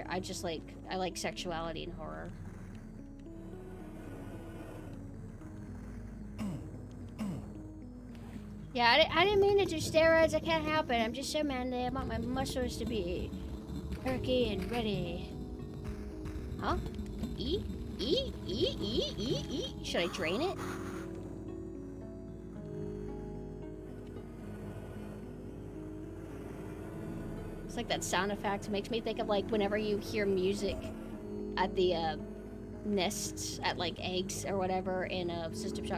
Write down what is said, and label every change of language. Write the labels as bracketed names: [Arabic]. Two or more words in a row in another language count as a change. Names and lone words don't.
[English] I just like, I like sexuality and horror. Yeah, I didn't mean to do steroids. I can't help it. I'm just so manly. I want my muscles to be perky and ready. Huh? E? E? E? E? E? E? Should I drain it? It's like that sound effect. It makes me think of like whenever you hear music at the nests, at like eggs or whatever in a System Shock.